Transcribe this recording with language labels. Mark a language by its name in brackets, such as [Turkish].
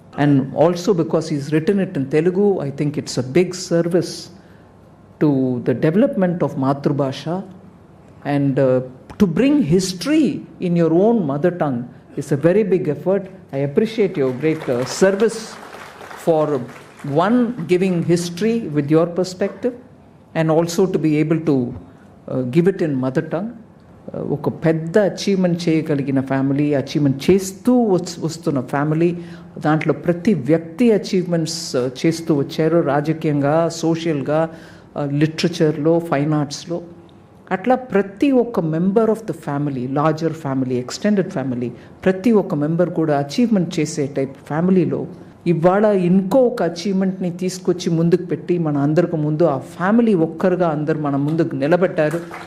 [English] And also because is written it in Telugu, I think it's a big service to the development of మాతృభాష. And to bring history in your own mother tongue is a very big effort. I appreciate your great service for one, giving history with your perspective, and also to be able to give it in mother tongue. [Telugu] ఒక పెద్ద achievement చేయగలిగిన family, achievement చేస్తూ వస్తున్న family. దాంట్లో ప్రతి వ్యక్తి achievements చేస్తూ వచ్చారు, రాజకీయంగా, సోషల్గా, లిటరేచర్లో, ఫైన్ ఆర్ట్స్లో. అట్లా ప్రతి ఒక్క member of the family, larger family, extended family, ప్రతి ఒక్క మెంబర్ కూడా అచీవ్మెంట్ చేసే టైప్ ఫ్యామిలీలో ఇవాళ ఇంకో ఒక అచీవ్మెంట్ని తీసుకొచ్చి ముందుకు పెట్టి మన అందరికి ముందు ఆ ఫ్యామిలీ ఒక్కరుగా అందరు మన ముందుకు నిలబెట్టారు.